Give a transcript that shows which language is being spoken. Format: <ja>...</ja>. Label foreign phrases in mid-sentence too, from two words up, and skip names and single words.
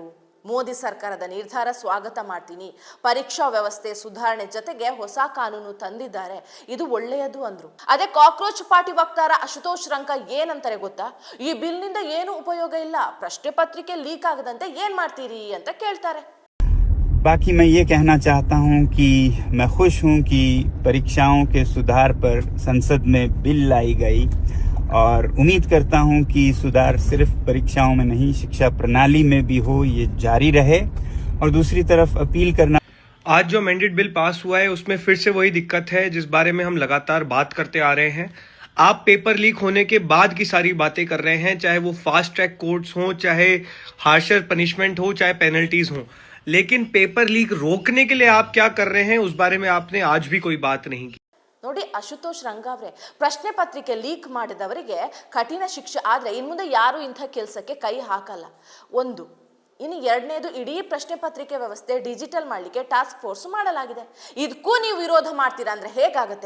<kn>ಮೋದಿ ಸರ್ಕಾರದ ನಿರ್ಧಾರ ಸ್ವಾಗತ ಮಾಡ್ತೀನಿ, ಪರೀಕ್ಷಾ ವ್ಯವಸ್ಥೆ ಸುಧಾರಣೆ ಜೊತೆಗೆ ಹೊಸ ಕಾನೂನು ತಂದಿದ್ದಾರೆ, ಇದು ಒಳ್ಳೆಯದು ಅಂದ್ರು. ಅದೇ ಕಾಕ್ರೋಚ್ ಪಾರ್ಟಿ ವಕ್ತಾರ ಅಶುತೋಷ್ ರಂಕ ಏನಂತಾರೆ ಗೊತ್ತಾ? ಈ ಬಿಲ್ ನಿಂದ ಏನು ಉಪಯೋಗ ಇಲ್ಲ, ಪ್ರಶ್ನೆ ಪತ್ರಿಕೆ ಲೀಕ್ ಆಗದಂತೆ ಏನ್ ಮಾಡ್ತೀರಿ ಅಂತ ಕೇಳ್ತಾರೆ.</kn> <hi>बाकी मैं ये कहना चाहता हूँ कि मैं खुश हूँ कि परीक्षाओं के सुधार पर संसद में बिल लाई गई और उम्मीद करता हूँ कि सुधार सिर्फ परीक्षाओं में नहीं, शिक्षा प्रणाली में भी हो, ये जारी रहे। और दूसरी तरफ अपील करना, आज जो</hi> <en>amended bill pass</en> <hi>हुआ है उसमें फिर से वही दिक्कत है जिस बारे में हम लगातार बात करते आ रहे हैं। आप पेपर लीक होने के बाद की सारी बातें कर रहे हैं, चाहे वो</hi> <en>fast track courts</en> <hi>हो, चाहे</hi> <en>harsher punishment</en> <hi>हो, चाहे पेनल्टीज हो, लेकिन पेपर लीक रोकने के लिए आप क्या कर रहे हैं उस बारे में आपने आज भी कोई बात नहीं की।</hi> <kn>ನೋಡಿ, ಅಶುತೋಷ್ ರಂಗ ಅವರೇ, ಪ್ರಶ್ನೆ ಪತ್ರಿಕೆ ಲೀಕ್ ಮಾಡಿದವರಿಗೆ ಕಠಿಣ ಶಿಕ್ಷೆ ಆದ್ರೆ ಇನ್ ಮುಂದೆ ಯಾರು ಇಂಥ ಕೆಲಸಕ್ಕೆ ಕೈ ಹಾಕಲ್ಲ. ಒಂದು. ಇನ್ನು ಎರಡನೇದು, ಇಡೀ ಪ್ರಶ್ನೆ ಪತ್ರಿಕೆ ವ್ಯವಸ್ಥೆ ಡಿಜಿಟಲ್ ಮಾಡಲಿಕ್ಕೆ</kn> <en>task force</en> <kn>ಮಾಡಲಾಗಿದೆ. ಇದಕ್ಕೂ ನೀವು ವಿರೋಧ ಮಾಡ್ತೀರಾ ಅಂದ್ರೆ ಹೇಗಾಗುತ್ತೆ?</kn>